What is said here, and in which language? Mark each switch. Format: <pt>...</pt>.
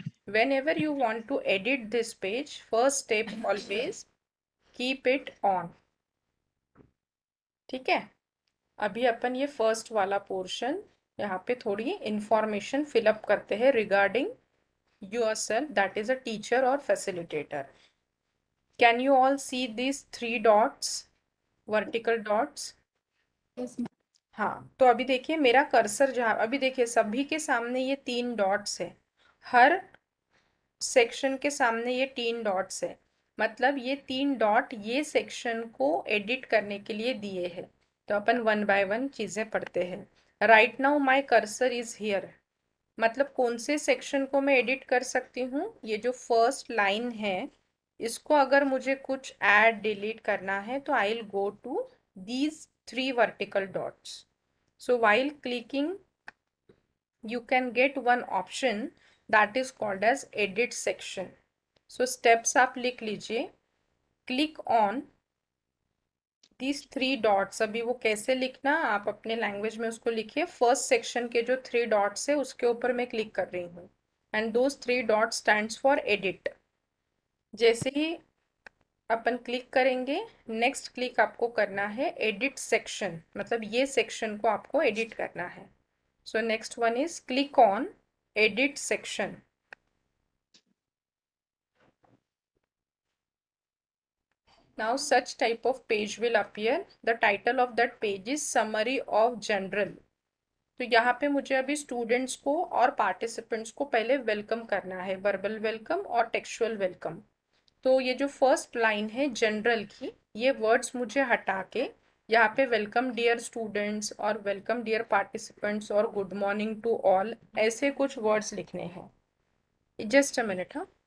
<en>Whenever you want to edit this page, first step always keep it on.</en> <hi>ठीक है, अभी अपन ये first वाला पोर्शन यहाँ पे थोड़ी इंफॉर्मेशन फिलअप करते हैं</hi> <en>Regarding yourself, that is a teacher or facilitator. Can you all see these three dots, vertical dots? Yes</en> <hi>हाँ, तो अभी देखिए मेरा कर्सर जहाँ, अभी देखिए सभी के सामने ये 3 डॉट्स है, हर सेक्शन के सामने ये 3 डॉट्स है, मतलब ये 3 डॉट ये सेक्शन को एडिट करने के लिए दिए हैं। तो अपन वन बाय वन चीज़ें पढ़ते हैं।</hi> <en>right now my cursor is here,</en> <hi>मतलब कौन से सेक्शन को मैं एडिट कर सकती हूँ? ये जो फर्स्ट लाइन है, इसको अगर मुझे कुछ ऐड डिलीट करना है तो</hi> <en>I will go to these 3 vertical dots. So while clicking you can get one option that is called as edit section.</en> <hi>So steps आप लिख लीजिए।</hi> <en>click on these 3 dots।</en> <hi>अभी वो कैसे लिखना आप अपने लैंग्वेज में उसको लिखिए। फर्स्ट सेक्शन के जो 3 डॉट्स है उसके ऊपर मैं क्लिक कर रही हूँ</hi> <en>And those 3 dots stands for edit.</en> <hi>जैसे ही अपन क्लिक करेंगे, नेक्स्ट क्लिक आपको करना है एडिट सेक्शन, मतलब ये सेक्शन को आपको एडिट करना है।</hi> <en>So next one is click on edit section. Now such type of page will appear. The title of that page is summary of general।</en> <hi>तो यहाँ पे मुझे अभी स्टूडेंट्स को और पार्टिसिपेंट्स को पहले वेलकम करना है, वर्बल वेलकम और टेक्सचुअल वेलकम। तो ये जो फर्स्ट लाइन है जनरल की, ये वर्ड्स मुझे हटा के यहाँ पे वेलकम डियर स्टूडेंट्स और वेलकम डियर पार्टिसिपेंट्स और</hi> <en>good morning to all</en> <hi>ऐसे कुछ वर्ड्स लिखने हैं।</hi> <en>Just a minute.</en>